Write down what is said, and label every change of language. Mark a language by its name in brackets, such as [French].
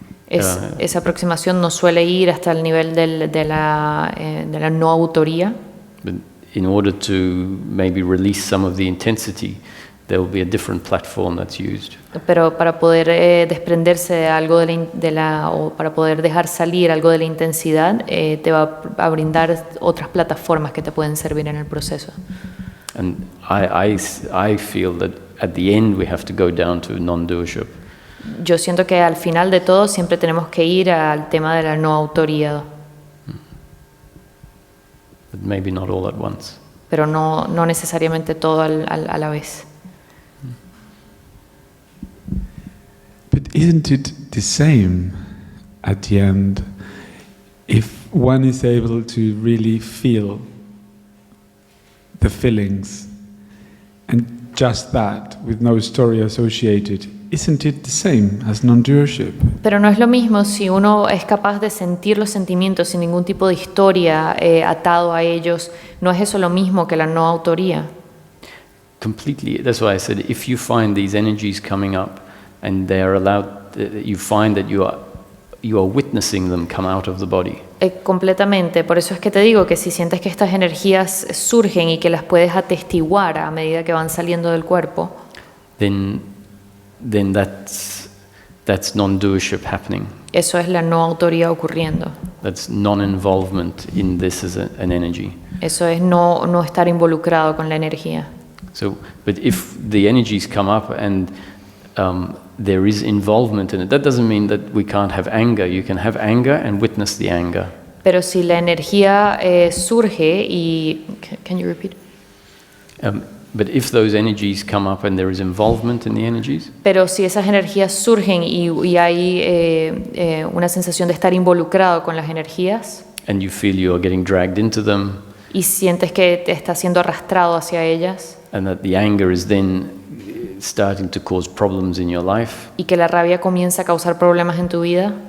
[Spanish] Esa aproximación no suele ir hasta el nivel de la no autoría. [English] But in order to maybe release some of the intensity, there will be a different platform that's used. [Spanish] Pero para poder desprenderse de algo o para poder dejar salir algo de la intensidad, te va a brindar otras plataformas que te pueden servir en el proceso. [English] And I feel that at the end we have to go down to non-doership. [Spanish] Yo siento que al final de todo siempre tenemos que ir al tema de la no autoría. [English] But maybe not all at once. [Spanish] Pero no necesariamente todo a la vez. [English] But isn't it the same at the end if one is able to really feel the feelings and just that with no story associated, isn't it the same as non-doership? [Spanish] Pero no es lo mismo si uno es capaz de sentir los sentimientos sin ningún tipo de historia atado a ellos. ¿No es eso lo mismo que la no autoría? [English] Completely. That's why I said if you find these energies coming up and they are allowed, you find that you are witnessing them come out of the body. [Spanish] Completamente. Por eso es que te digo que si sientes que estas energías surgen y que las puedes atestiguar a medida que van saliendo del cuerpo, [English] then that's non-doership happening. [Spanish] eso es la no autoría ocurriendo. [English] That's non-involvement in this as an energy. [Spanish] Eso es no estar involucrado con la energía. [English] So, but if the energies come up and there is involvement in it, that doesn't mean that we can't have anger. You can have anger and witness the anger. [Spanish] Pero si la energía surge y... [English] Can you repeat? But if those energies come up and there is involvement in the energies, [Spanish] Pero si esas energías surgen y hay una sensación de estar involucrado con las energías [English] and you feel you are getting dragged into them, [Spanish] y sientes que te estás siendo arrastrado hacia ellas [English] and that the anger is then starting to cause problems in your life, [Spanish] y que la rabia comienza a causar problemas en tu vida,